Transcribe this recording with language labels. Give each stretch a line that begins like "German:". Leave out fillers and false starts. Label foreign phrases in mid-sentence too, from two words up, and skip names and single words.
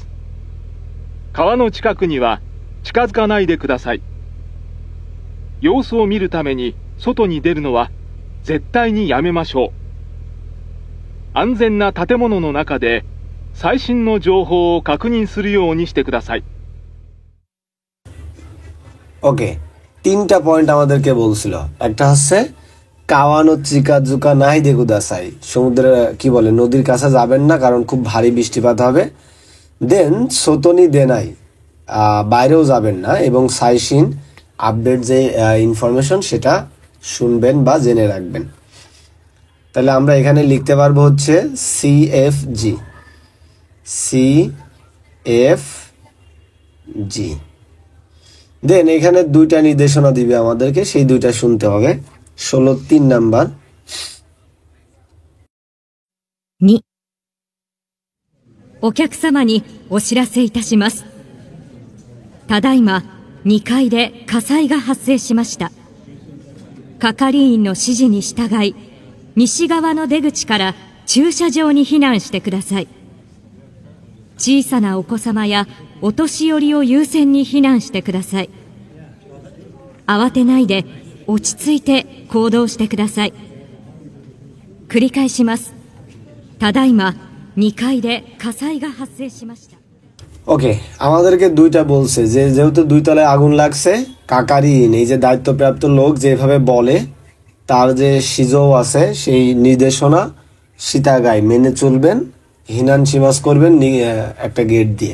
Japanese: 川の近くには近づかないでください。様子を見るために外に出るのは絶対にやめましょう。安全な建物の中で最新の情報を確認するようにしてください。
Bangla: ওকে, 3টা পয়েন্ট আমাদেরকে বলছিল। একটা হচ্ছে
Japanese: 川の近づかないでください,
Bangla: সমুদ্রের কি বলে নদীর কাছে যাবেন না কারণ খুব ভারী বৃষ্টিপাত হবে। দেন
Japanese: 外に出ない
Bangla: বাইরেও যাবেন না, এবং সাইশিন আপডেট যে ইনফরমেশন সেটা শুনবেন বা জেনে রাখবেন। তাহলে আমরা এখানে লিখতে পারবো হচ্ছে CFG। CFG। দেন এখানে দুইটা নির্দেশনা দিবে আমাদেরকে, সেই দুইটা শুনতে হবে। 16 নাম্বার।
Japanese: 2、お客様にお知らせいたします。ただいま2階で火災が発生しました。係員の指示に従い、西側の出口から駐車場に避難してください。小さなお子様やお年寄りを優先に避難してください。慌てないで落ち着いて行動してください。繰り返します。ただいま2階で火災が発生しました。
Bangla: ওকে, আমাদেরকে দুইটা বলছে যে যেহেতু 2 তলায় আগুন লাগছে, কাকারিন এই যে দায়িত্বপ্রাপ্ত লোক যেভাবে বলে তার যে সিজো আছে সেই নির্দেশনা সীতাগাই মেনে চলবেন,
Japanese: 避難します
Bangla: করবেন একটা গেট দিয়ে।